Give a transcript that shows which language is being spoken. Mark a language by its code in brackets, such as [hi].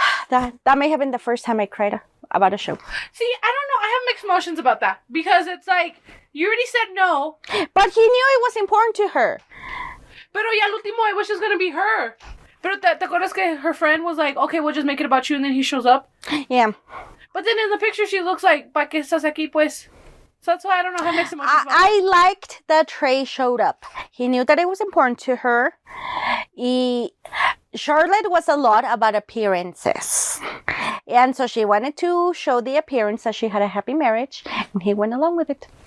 [en] That may have been the first time I cried about a show. See, I don't know. I have mixed emotions about that because it's like you already said no. But he knew it was important to her. [es] Pero ya al último, [en] it was just gonna be her. [es] Pero te acuerdas que [en] her friend was like, okay, we'll just make it about you, and then he shows up? Yeah. But then in the picture, she looks like, [es] ¿pa qué estás aquí, pues? [en] So that's why I don't know how mixed emotions about I liked that Trey showed up. He knew that it was important to her. Charlotte was a lot about appearances. And so she wanted to show the appearance that she had a happy marriage, and he went along with it.